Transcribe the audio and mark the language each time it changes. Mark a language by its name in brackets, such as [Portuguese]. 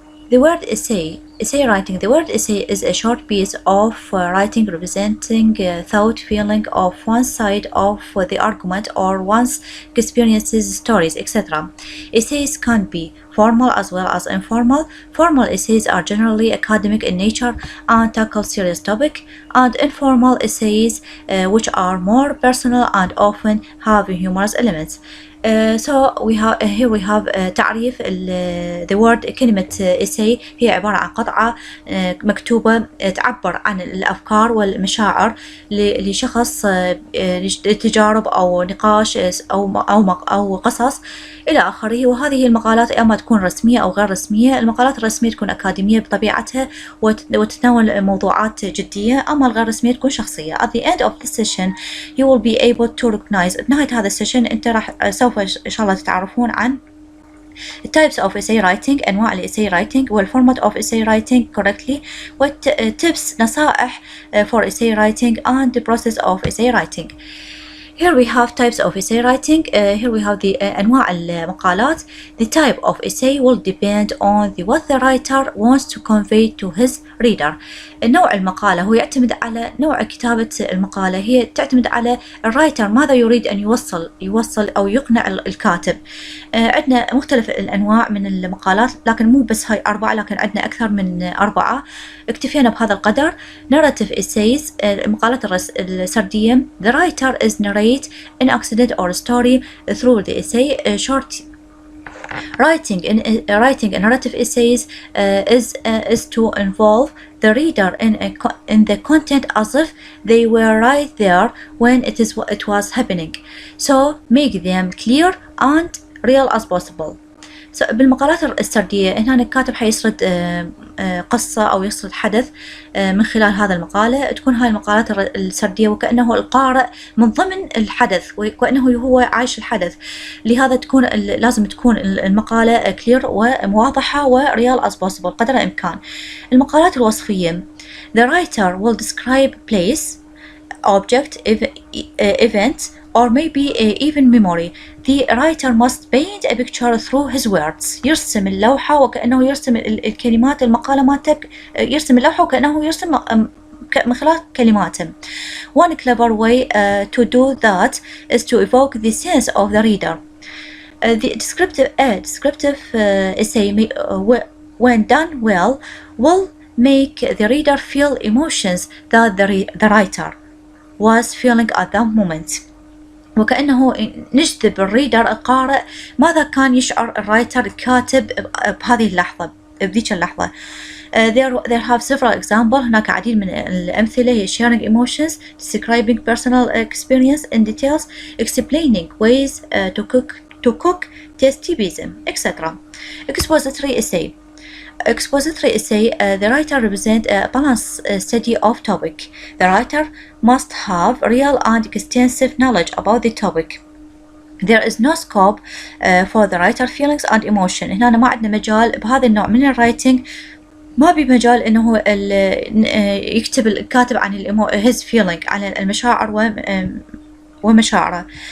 [English] The word essay writing. The word essay is a short piece of writing representing thought, feeling of one side of the argument or one's experiences, stories, etc. Essays can be formal as well as informal. Formal essays are generally academic in nature and tackle serious topic, and informal essays, which are more personal and often have humorous elements. So we have here we have [Arabic] تعريف [English] the word [Arabic] كلمة essay هي عبارة عن قطعة مكتوبة تعبر عن الأفكار والمشاعر لشخص لتجارب أو نقاش أو قصص إلى آخره. وهذه المقالات أما تكون رسمية أو غير رسمية. المقالات الرسمية تكون أكاديمية بطبيعتها وتتناول موضوعات جدية، أما الغير رسمية تكون شخصية. [English] At the end of this session you will be able to recognize. [Arabic] بنهاية هذا السيشن أنت راح سوف إن شاء الله تتعرفون عن [English] types of essay writing، [Arabic] أنواع الessay writing، وال [English] format of essay writing correctly، [Arabic] tips نصائح [English] for essay writing and the process of essay writing. Here we have types of essay writing. Here we have the [Arabic] أنواع المقالات. [English] The type of essay will depend on what the writer wants to convey to his reader. [Arabic] نوع المقالة هو يعتمد على نوع كتابة المقالة، هي تعتمد على الرايتر ماذا يريد أن يوصل أو يقنع الكاتب. عندنا مختلف الأنواع من المقالات، لكن مو بس هاي 4، لكن عندنا أكثر من 4. اكتفينا بهذا القدر. [English] Narrative essays، [Arabic] المقالات السردية. [English] The writer is narrate an accident or story through the essay. Short writing a narrative essays is to involve the reader in the content as if they were right there when it was happening, so make them clear and real as possible. [Arabic] بالمقالات السردية هنا الكاتب حيسرد قصة أو يسرد حدث من خلال هذا المقالة. تكون هاي المقالات السردية وكأنه القارئ من ضمن الحدث وكأنه هو عايش الحدث، لهذا لازم تكون المقالة clear وواضحة وريال [English] as possible [Arabic] قدر الإمكان. المقالات الوصفية. [English] The writer will describe place, object, event, or maybe even memory. The writer must paint a picture through his words. [Arabic] يرسم اللوحة وكأنه يرسم الكلمات. المقالة مالتك يرسم اللوحة وكأنه يرسم من خلال كلماته. [English] One clever way to do that is to evoke the sense of the reader. The descriptive essay when done well will make the reader feel emotions that the writer was feeling at that moment. [Arabic] وكأنه نجذب الريدر القارئ ماذا كان يشعر الرايتر الكاتب بهذه اللحظة بذيك اللحظة. [English] There have several examples. [Arabic] هناك عديد من الأمثلة هي [English] sharing emotions, describing personal experience in details, explaining ways to cook tasty pizza, etc. Expository essay. Expository essay, the writer represents a balanced study of topic. The writer must have real and extensive knowledge about the topic. There is no scope for the writer feelings and emotion. [Arabic] هنا ما عندنا مجال بهذا النوع من الرايتنج، ما بمجال إنه يكتب الكاتب عن [English] his feeling [Arabic] عن المشاعر ومشاعره.